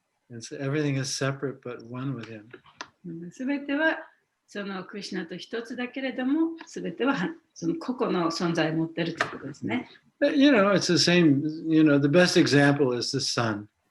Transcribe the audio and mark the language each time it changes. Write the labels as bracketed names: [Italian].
[English] And so everything is separate but one with him. [Japanese] すべてはそのクリシュナと一つだけれども、すべてはその個々の存在を持っているということですね。 [English] You know, it's the same, you know, the best example is the sun.